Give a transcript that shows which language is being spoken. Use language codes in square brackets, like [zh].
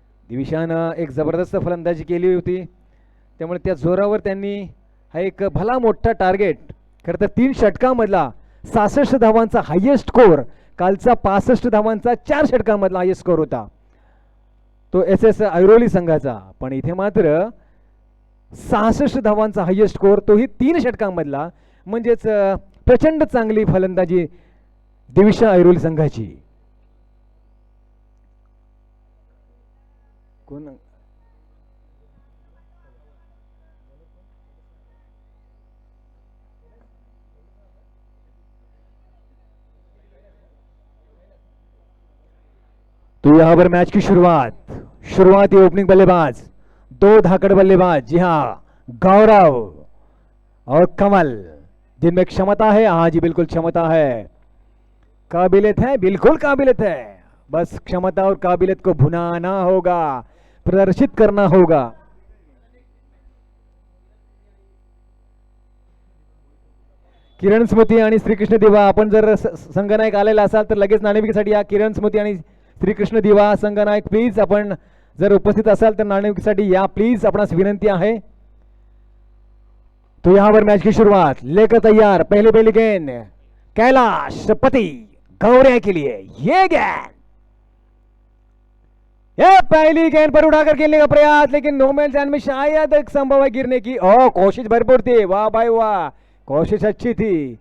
[mr] दिविशानं एक जबरदस्त फलंदाजी केली होती, त्यामुळे त्या जोरावर त्यांनी हा एक भला मोठा टार्गेट, खरं तर 3 षटकांमधला 66 धावांचा हायेस्ट स्कोर, कालचा 65 धावांचा 4 षटकांमधला हायेस्ट स्कोर होता तो SS ऐरोली संघाचा. पण इथे मात्र 66 धावांचा हायेस्ट स्कोर, तोही 3 षटकांमधला. म्हणजेच प्रचंड चांगली फलंदाजी दिविशा ऐरोली संघाची. [hi] कोण तो यहां पर मैच की शुरुआत ये ओपनिंग बल्लेबाज, 2 धाकड़ बल्लेबाज, जी हाँ, गौरव और कमल, जिनमें क्षमता है. हाँ जी, बिल्कुल क्षमता है, काबिलियत है, बिल्कुल काबिलियत है. बस क्षमता और काबिलियत को भुनाना होगा, प्रदर्शित करना होगा. [mr] किरण स्मृती आणि श्रीकृष्ण दिवा, आपण जर संघनायक आलेला असाल तर लगेच नाणेफेकीसाठी या. किरण स्मृती आणि श्रीकृष्ण दिवा संघनायक, प्लीज आपण जर उपस्थित असाल तर नाणेफेकीसाठी या प्लीज, आपणास विनंती आहे. [hi] तो यहां पर मैच की शुरुआत लेकर तैयार, पहली गेंद कैलाश पति गौरिया के लिए. ये गेंद, ये पहली गेंद पर उठाकर खेलने का प्रयास, लेकिन नो मैन लैंड में शायद एक संभव है गिरने की. ओ, कोशिश भरपूर थी, वाह भाई वाह, कोशिश अच्छी थी.